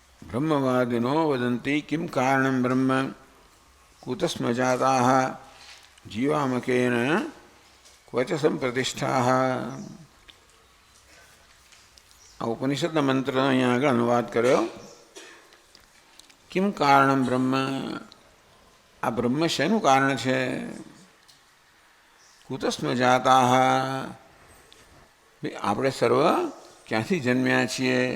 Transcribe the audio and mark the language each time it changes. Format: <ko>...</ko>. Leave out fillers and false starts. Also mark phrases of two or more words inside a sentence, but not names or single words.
<sa>ब्रह्मवादिनो वदन्ति किं कारणं ब्रह्म कुतस्म जाताः जीवामकेन क्व च संप्रतिष्ठाः।</sa> <gu>આ ઉપનિષદના મંત્રનો અહીંયા આગળ અનુવાદ કર્યો.</gu> <sa>કિમ કારણમ બ્રહ્મ,</sa> <gu>આ બ્રહ્મ શેનું કારણ છે?</gu> <sa>કુતસ્મ જાતાહ,</sa> <gu>આપણે સર્વ ક્યાંથી જન્મ્યા છીએ?</gu>